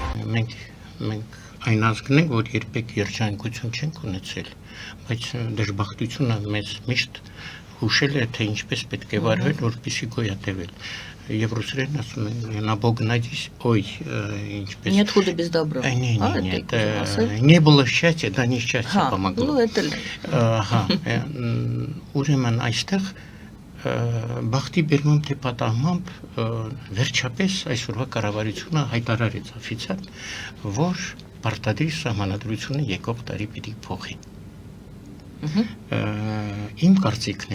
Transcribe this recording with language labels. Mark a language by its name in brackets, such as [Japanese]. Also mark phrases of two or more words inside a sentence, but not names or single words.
[Armenian] մենք այն ազգն ենք, որ երբեք երջանկություն չենք ունեցել, բայց դժբախտությունը մեզ միշտ հուշել է, թե ինչպես պետք է վարվել, որպեսզի գոյատևել։ Եվ ռուսերեն ասում են, [Russian] на Бог надеюсь, ой, ինչպես… Нет худа без добра. Нет, не было счастья, да несчастье помогло. Ну, это ли. [Armenian] Ահա, ուրեմն այստեղ բախտի բերմամբ թե պատահմամբ վերջապես այսօրվա կառավարությունը հայտարարեց օֆիցիալ, որ պարտադիր սահմանադրությունը եկող տարի պիտի փոխի։ Իմ կարծիքն